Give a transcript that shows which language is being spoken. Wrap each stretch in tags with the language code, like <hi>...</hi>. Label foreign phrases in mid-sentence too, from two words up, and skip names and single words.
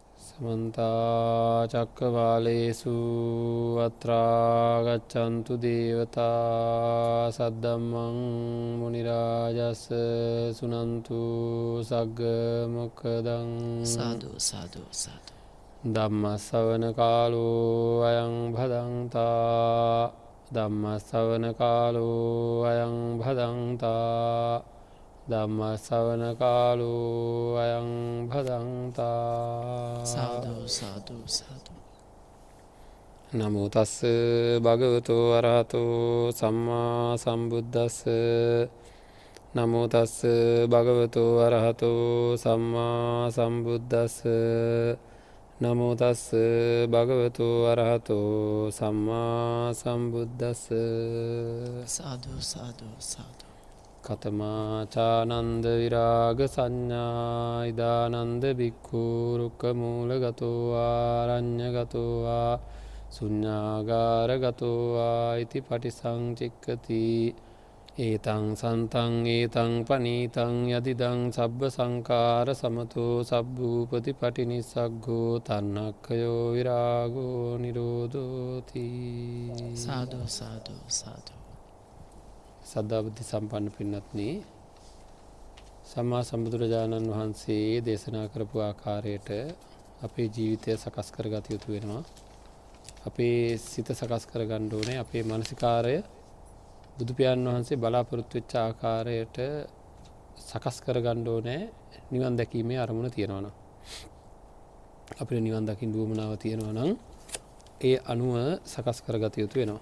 <pi>समन्ता चक्रवालेषु अत्रा गच्छन्तु देवता सद्धम्मं मुनिराजस् सुनन्तु सग्ग मोक्खदं साधु साधु साधु ධම්ම ශ්‍රවණ කාලෝ අයං භදංතා ධම්ම ශ්‍රවණ කාලෝ අයං භදංතා ධම්ම ශ්‍රවණ කාලෝ අයං භදංතා साधु साधु साधु නමෝ තස්ස භගවතෝ අරහතෝ සම්මා සම්බුද්දස්ස නමෝ තස්ස භගවතෝ අරහතෝ සම්මා සම්බුද්දස්ස නමෝ තස්ස භගවතු අරහතෝ සම්මා සම්බුද්දස්ස साधु साधु साधु කතමා චානන්ද විරාග සංඥා ඉදානන්ද බික්ඛු රුක්ඛ මූලගතෝ ආරඤ්ඤගතෝ ආ ශුඤ්ඤාගාරගතෝ ආ ඉති පටිසංචික්ඛති ඒතං සන්තං ඒතං පනීතං යදිදං සබ්බ සංඛාර සමතෝ සබ්බූපති පටිනිස්සග්ගෝ තන්නක්ඛයෝ විරාගෝ නිරෝධෝති साधु साधु साधु</pi> <si>සද්ධා බුද්ධ සම්පන්න පින්වත්නි සම්මා සම්බුදුරජාණන් වහන්සේ දේශනා කරපු ආකාරයට අපේ ජීවිතය සකස් කරගත යුතු වෙනවා අපේ සිත සකස් කරගන්න ඕනේ අපේ මානසිකාරය බුදු පියාණන් වහන්සේ බලාපොරොත්තු වෙච්ච ආකාරයට සකස් කරගන්න ඕනේ නිවන් දැකීමේ අරමුණ තියෙනවා නම් අපේ නිවන් දකින්න උවමනාව තියෙනවා නම් ඒ අනුව සකස් කරගත යුතු වෙනවා.</si>